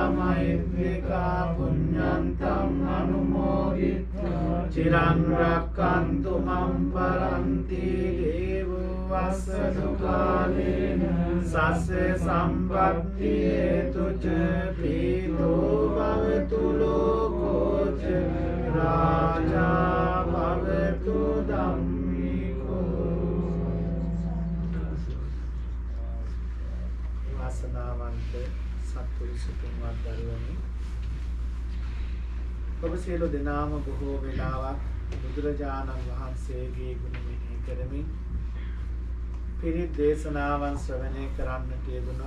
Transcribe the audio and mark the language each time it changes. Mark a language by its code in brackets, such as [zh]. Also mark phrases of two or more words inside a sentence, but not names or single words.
[pi] මහිද්దికා පුඤ්ඤන්තං අනුමෝදිත්වා චිරන් රක්ඛන්තු මම් පරන්ති දේවෝ වස්සතු කාලේන සස්ස සම්පත්ති හේතුච පීතෝ භවතු ලෝකෝ ච රාජා භවතු ධම්මිකෝ. [si] වාසනාවන්ත සත්පුරුෂ තුන්වත් දරුවනි, ඔබ සියලු දෙනාම බොහෝ වෙලාවක් බුදුරජාණන් වහන්සේගේ ගුණ මෙහි කරමින් පිරිත් දේශනාවන් ශ්‍රවණය කරන්නට යෙදුණා.